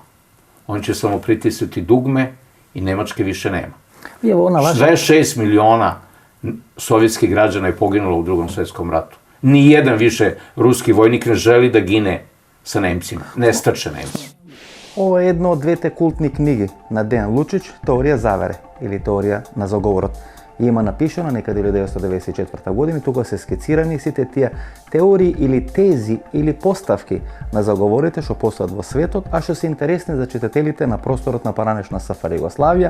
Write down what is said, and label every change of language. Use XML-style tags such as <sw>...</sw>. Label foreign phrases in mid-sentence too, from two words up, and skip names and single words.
<sr>Oni će samo pritisnuti dugme i Nemačke više nema. 26 miliona sovjetskih građana je poginulo u Drugom svjetskom ratu. Nijedan više ruski vojnik ne želi da gine sa Nemcima. Nestače Nemci. Ovo je jedno od</sr> <mk>двете култни книги на Дејан Лучич, Теорија завере или Теорија на заговорот. Има напишано некаде 1994 година, тука се скицирани сите тие теории или тези или поставки на заговорите што постојат во светот, а што се интересни за читателите на просторот на поранешна СФР Југославија.</mk>